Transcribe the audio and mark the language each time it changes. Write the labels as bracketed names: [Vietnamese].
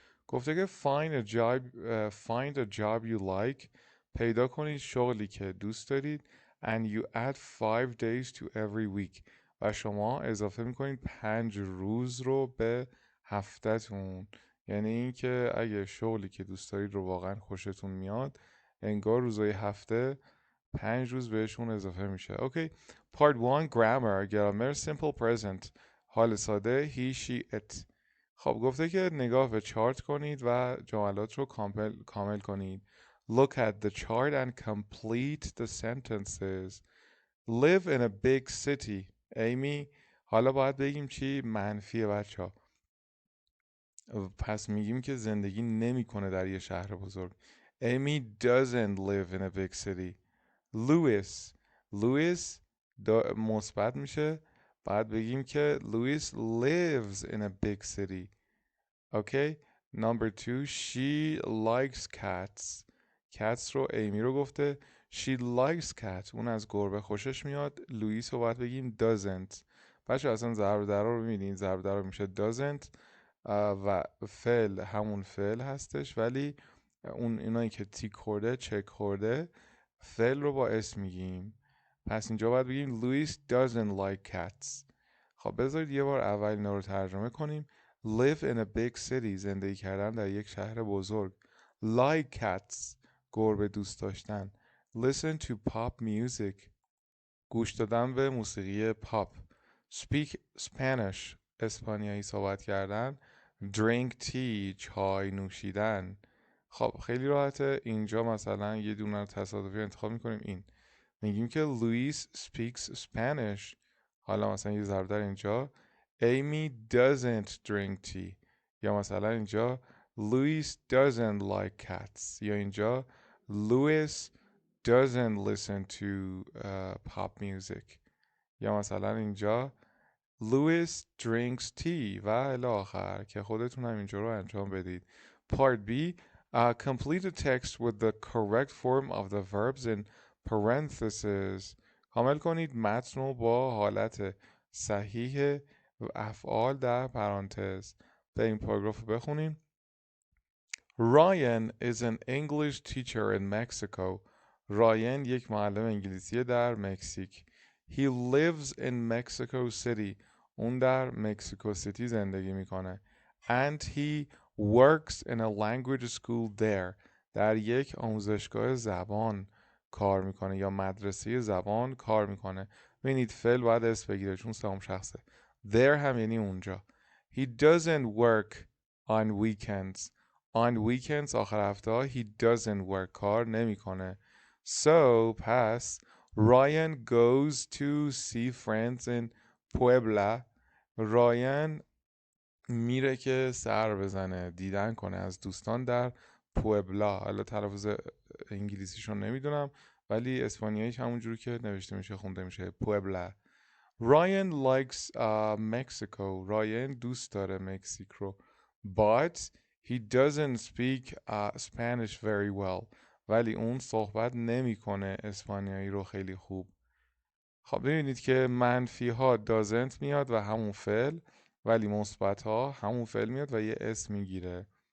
[Persian] گفته که [English] find a job you like [Persian] پیدا کنید شغلی که دوست دارید [English] and you add 5 days to every week [Persian] و شما اضافه میکنید 5 روز رو به هفته‌تون یعنی اینکه اگه شغلی که دوست دارید رو واقعا خوشتون میاد انگار روزای هفته 5 روز بهشون اضافه میشه. اوکی. [English] Part 1 grammar grammar simple present [Persian] حال ساده [English] he she it. [Persian] خب گفته که نگاه به چارت کنید و جملات رو کامل کنید. [English] Look at the chart and complete the sentences. Live in a big city. [Persian] ایمی حالا باید بگیم چی؟ منفیه بچه ها. پس میگیم که زندگی نمیکنه در یه شهر بزرگ. [English] Amy doesn't live in a big city. [Persian] Louis مثبت میشه. بعد بگیم که [English] Louis lives in a big city. Okay. Number 2 she likes cats. [Persian] Cats رو ایمی رو گفته. [English] She likes cats. [Persian] اون از گربه خوشش میاد. لوئیس رو باید بگیم doesn't. بچه اصلا ضرب در رو ببینید. ضرب در رو میشه doesn't و فعل همون فعل هستش، ولی اون اینایی که تیک خورده چک خورده فعل رو با اسم میگیم. پس اینجا باید بگیم [English] Louis doesn't like cats. [Persian] خب بذارید یه بار اول اینا رو ترجمه کنیم. [English] Live in a big city [Persian] زندگی کردن در یک شهر بزرگ. [English] Like cats [Persian] گربه دوست داشتن. [English] Listen to pop music [Persian] گوش دادن به موسیقی پاپ. [English] Speak Spanish [Persian] اسپانیایی صحبت کردن. [English] Drink tea [Persian] چای نوشیدن. خب خیلی راحته. اینجا مثلا یه دونه رو تصادفی انتخاب میکنیم. این میگیم که [English] Luis speaks Spanish. [Persian] حالا مثلا یه ضرب در اینجا [English] Amy doesn't drink tea. [Persian] یا مثلا اینجا [English] Luis doesn't like cats. [Persian] یا اینجا [English] Louis doesn't listen to pop music. [Persian] یا مثلا اینجا [English] Louis drinks tea [Persian] و الی آخر که خودتون هم اینجا رو انجام بدید. [English] Part B complete the text with the correct form of the verbs in parentheses. [Persian] کامل کنید متن رو با حالت صحیح افعال در پرانتز. به این پاراگراف رو بخونیم. [English] Ryan is an English teacher in Mexico. [Persian] راین یک معلم انگلیسی در مکزیک. [English] He lives in Mexico City. [Persian] اون در مکزیکو سیتی زندگی میکنه. [English] And he works in a language school there. [Persian] در یک آموزشگاه زبان کار میکنه یا مدرسه زبان کار میکنه. ببینید فعل باید اسم بگیره چون سوم شخصه. There هم یعنی اونجا. [English] He doesn't work on weekends. On weekends [Persian] آخر هفته ها [English] he doesn't work [Persian] کار نمیکنه. [English] So پس Ryan goes to see friends in Puebla. [Persian] رایان میره که سر بزنه دیدن کنه از دوستان در پوئبلا. حالا تلفظ انگلیسیشون نمیدونم ولی اسپانیاییش همونجوری که نوشته میشه خونده میشه پوئبلا. [English] Ryan likes Mexico. [Persian] رایان دوست داره مکزیک رو. [English] But he doesn't speak Spanish very well. [Persian] ولی اون صحبت نمیکنه اسپانیایی رو خیلی خوب. خب ببینید که منفی ها doesn't میاد و همون فعل، ولی مثبت ها همون فعل میاد و یه اسم میگیره.